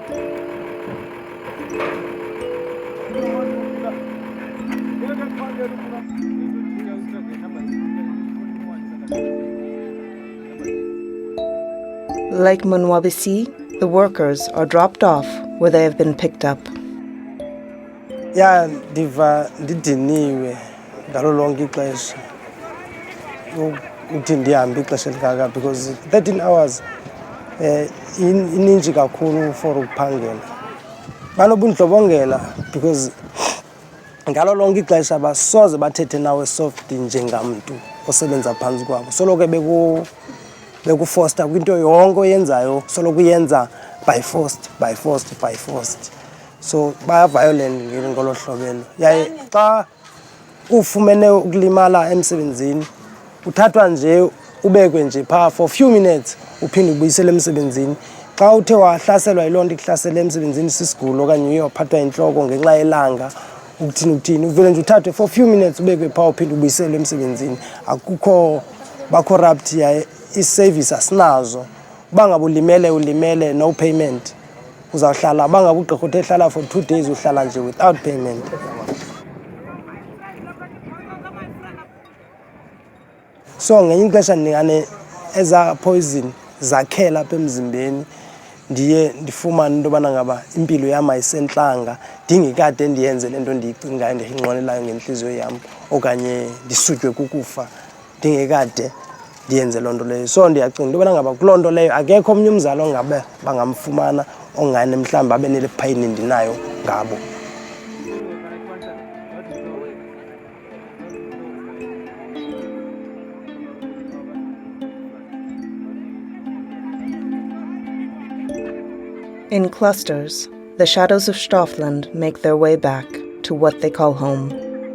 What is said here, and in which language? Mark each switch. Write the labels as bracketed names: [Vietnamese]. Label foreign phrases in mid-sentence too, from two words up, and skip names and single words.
[English] Like Munwabisi, the workers are dropped off where they have been picked up. [Xhosa] Ya ndiva ndidiniwe ngalo lonke ixesha uthi ndihambe ixesha elikaka because 13 hours ininji kakhulu for ukuphangela. Banobundlobongela because ngalo lonke ixesha basoze bathethe nawe soft njengamntu osebenza phantsi kwabo. Soloko bekufoster kwinto yonke oyenzayo, soloko uyenza [English] by forced. [Xhosa] So baya violent ngolo hlobelo. Yaye xa ufumene ukulimala emsebenzini uthathwa nje ubekwe nje pha [English] for few minutes [Xhosa] uphinde ubuyisele emsebenzini. Xa uthe wahlaselwa yilonto ikuhlasele emsebenzini sisigulo okanye uyophathwa inhloko ngenxa yelanga ukuthini uvele nje uthathwe [English] for few minutes [Xhosa] ubekwe pha uphinde ubuyisele emsebenzini. Akukho ba corrupt yaye i-service asinazo. Bangabe ulimele no payment. Uzawuhlala bangabe ugqirha uthe hlala [English] for 2 days [Xhosa] uhlala nje [English] without payment. [Xhosa] So ngenye ixesha ndingane eza poison zakhela apha emzimbeni ndiye ndifumane into yobana ngaba impilo yam ayisentlanga ndingekade ndiyenze le nto ndiyicingayo ndiyinqwenelayo ngentliziyo yam okanye ndisutywe kukufa ndingekade ndiyenze loo nto leyo. So ndiyacinga into yobana ngaba kuloo nto leyo akekho omnye umzali ongabe bangamfumana ongane mhlawumbi abe nele phayini ndinayo ngabo. [English] In clusters, the shadows of Stoffland make their way back to what they call home.